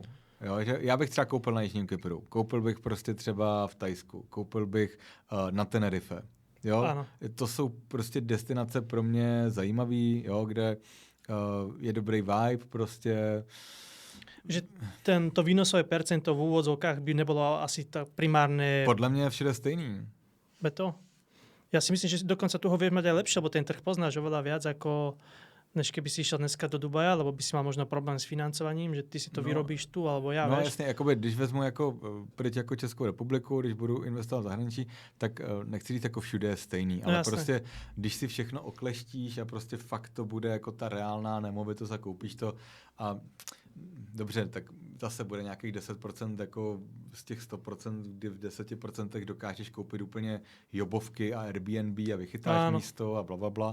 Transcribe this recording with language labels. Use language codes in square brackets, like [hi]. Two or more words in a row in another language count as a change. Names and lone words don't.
[cs] Jo, že já bych třeba koupil na Jižním Kypru, koupil bych prostě třeba v Thajsku, koupil bych na Tenerife. Jo? Ano. To jsou prostě destinace pro mě zajímavý, jo, kde je dobrý vibe prostě. [sk] Že to výnosové percento v úvodzovkách by nebylo asi to primárne... [cs] Podle mě je všude stejný. Beto? [sk] Ja si myslím, že dokonca tu ho vieš mať aj lepšie, lebo ten trh poznáš oveľa viac, ako než keby si išiel dneska do Dubaja, lebo by si mal možno problém s financovaním, že ty si to vyrobíš tu, alebo ja, no, vieš. [cs] jasně, jakoby, když vezmu jako pryč jako Českou republiku, když budu investovat v zahraničí, tak nechci říct jako všude je stejný, ale prostě, když si všechno okleštíš a prostě fakt to bude jako ta reálná nemovitost a koupíš to a dobře, tak zase bude nějakých 10% jako z těch 100%, kdy v 10% dokážeš koupit úplně jobovky a Airbnb a vychytáš místo a blablabla.